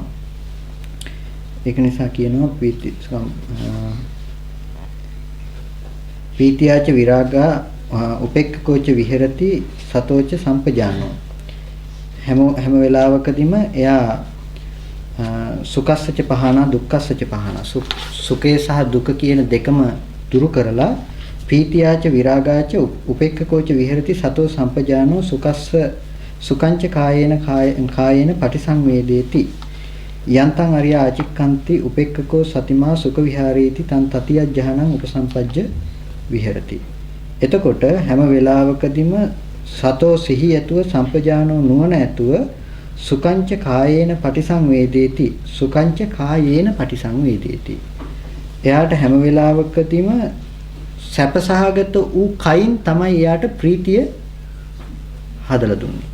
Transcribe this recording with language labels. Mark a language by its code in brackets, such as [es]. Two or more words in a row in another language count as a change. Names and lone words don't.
[si] ඒක නිසා කියනවා [pi] පීතියාච විරාගා උපෙක්ඛකෝච විහෙරති සතෝච සම්පජානෝ. [si] හැම වෙලාවකදීම එයා [pi] සුඛස්සච පහනා දුක්ඛස්සච පහනා [si] සුඛේ සහ දුක කියන දෙකම දුරු කරලා [pi] පීතියාච විරාගාච උපෙක්ඛකෝච විහෙරති සතෝ සම්පජානෝ සුකංච කායේන පටිසංවේදේති යන්තං අරියා අචික්ඛන්ති උපෙක්ඛකෝ සතිමා සුඛ විහාරේති තන් තතියජ්ජහනං උපසම්පජ්ජ විහෙරති. [si] එතකොට හැම වෙලාවකදීම [pi] සතෝ [si] සිහි ඇතුව [pi] සම්පජානෝ [si] නුවණ ඇතුව [pi] සුකංච කායේන පටිසංවේදේති සුකංච කායේන පටිසංවේදේති. [si] එයාට හැම වෙලාවකදීම සැපසහගත වූ කයින් තමයි එයාට ප්‍රීතිය හදලා දුන්නේ.